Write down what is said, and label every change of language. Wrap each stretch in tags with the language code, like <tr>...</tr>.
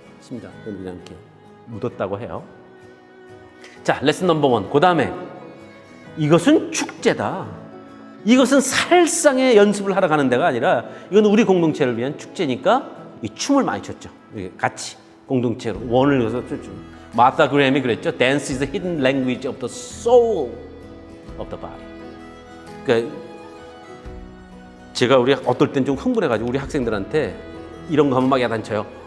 <ko>심장은 그냥 이렇게 묻었다고 해요. 자, 레슨 넘버 원. 그 다음에 이것은 축제다. 이것은 살상의 연습을 하러 가는 데가 아니라 이건 우리 공동체를 위한 축제니까 이 춤을 많이 췄죠. 같이 공동체로 원을 이어서 춤. 마타 그램이 그랬죠.</ko> <en>Dance is the hidden language of the soul of the body.</en> <ko>그러니까 제가 우리 어떨 땐 좀 흥분해가지고 우리 학생들한테 이런 거 하면 막 야단쳐요.</ko>